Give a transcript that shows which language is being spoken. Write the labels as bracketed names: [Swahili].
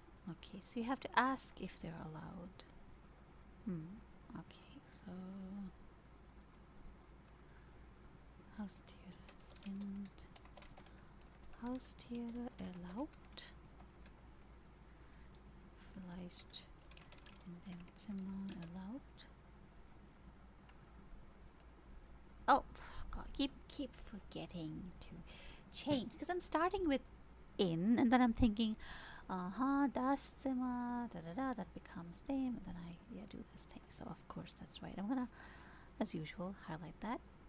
[English] Okay, so you have to ask if they're allowed. Okay, so [German] Haustiere sind Haustiere erlaubt? Vielleicht in dem Zimmer erlaubt? [English] Oh God, keep forgetting to change because I'm starting with in and then I'm thinking, [German] das Zimmer, [English] da da da, that becomes them, and then I do this thing. So of course that's right. I'm gonna, as usual, highlight that.